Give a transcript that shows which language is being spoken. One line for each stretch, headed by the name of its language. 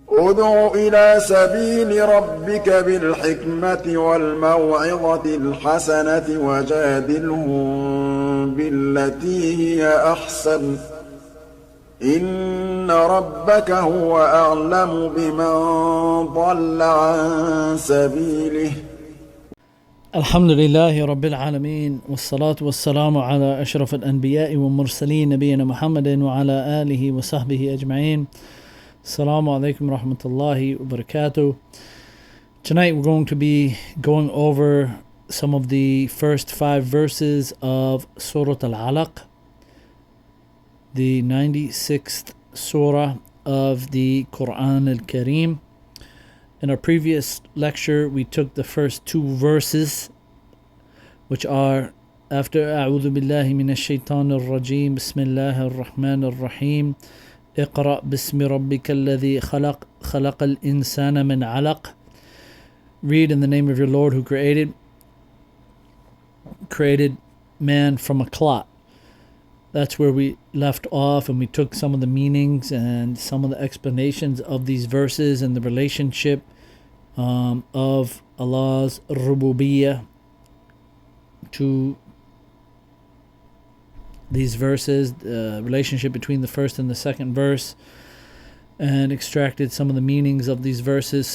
Arabic: ادع إلى سبيل ربك بالحكمة والموعظة الحسنة وجادلهم بالتي هي أحسن إن ربك هو أعلم بمن ضل عن سبيله. الحمد لله رب العالمين والصلاة والسلام على أشرف الأنبياء والمرسلين نبينا محمد وعلى آله وصحبه أجمعين. Assalamu alaikum rahmatullahi wa barakatuh.
English: Tonight we're going to be going over some of the first 5 verses of Surah Al Alaq, the 96th surah of the Quran Al-Kareem. In our previous lecture, we took the first 2 verses, which are after
Arabic: أعوذ بالله من الشيطان الرجيم بسم الله الرحمن الرحيم اقرأ باسم ربك الذي خلق الإنسان من علق.
English: Read in the name of your Lord who created man from a clot. That's where we left off, and we took some of the meanings and some of the explanations of these verses and the relationship of Allah's rububiyyah to these verses, the relationship between the first and the second verse, and extracted some of the meanings of these verses.